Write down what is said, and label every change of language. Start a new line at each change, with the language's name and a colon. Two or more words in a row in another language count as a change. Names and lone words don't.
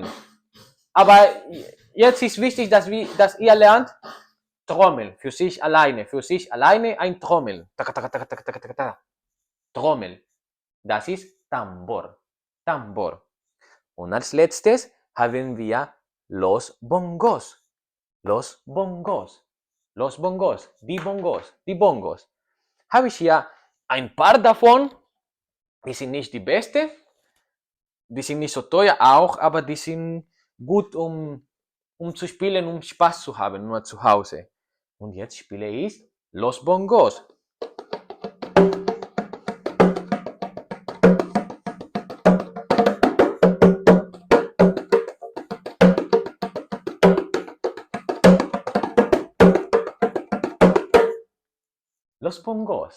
German: Aber jetzt ist wichtig, dass ihr lernt, Trommel für sich alleine ein Trommel. Trommel. Das ist Tambor. Tambor. Und als letztes haben wir
Spanish: los bongos. Los bongos. Los bongos.
German: Die Bongos. Die Bongos. Habe ich hier ein paar davon. Die sind nicht die beste. Die sind nicht so teuer auch, aber die sind gut, um zu spielen, um Spaß zu haben, nur zu Hause. Und jetzt spiele ich
Spanish: Los Bongos. Los Bongos.